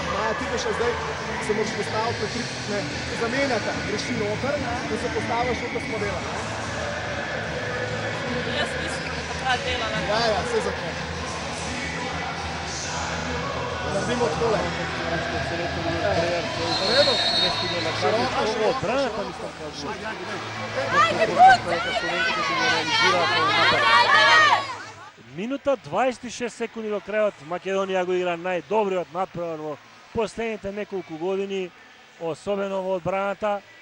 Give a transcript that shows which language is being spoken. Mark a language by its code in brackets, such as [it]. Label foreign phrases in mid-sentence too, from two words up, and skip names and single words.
[sl] Maja, ti pa še zdaj se moraš postaviti ne, zamenjata, greši noter, da se postaviš, kot smo delali. Jaz nisem takrat delala. Ja, vse za to. Naredimo takole. V redu? [mk] Минута 26 секунди до крајот. Македонија го игра најдобриот натпревар во последните неколку години, особено во одбраната.